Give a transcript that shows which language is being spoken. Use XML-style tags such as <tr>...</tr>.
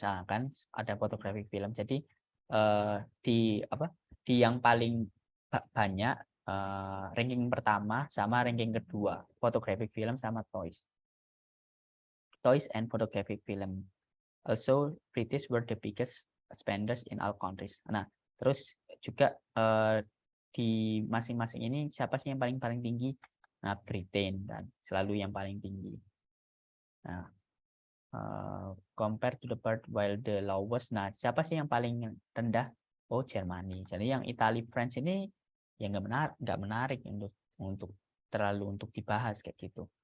<id>Kan ada photographic film. Jadi di yang paling banyak ranking pertama sama ranking kedua photographic film sama toys and photographic film.</id> <en>Also British were the biggest spenders in all countries.</en> <id>Nah, terus juga di masing-masing ini siapa sih yang paling tinggi? Nah, Britain dan selalu yang paling tinggi.</id> <en>Nah, compare to the part while the lowest.</en> <id>Nah, siapa sih yang paling rendah? Oh, Germany. Jadi yang Italy, France ini ya nggak menarik untuk terlalu untuk dibahas kayak gitu.</id>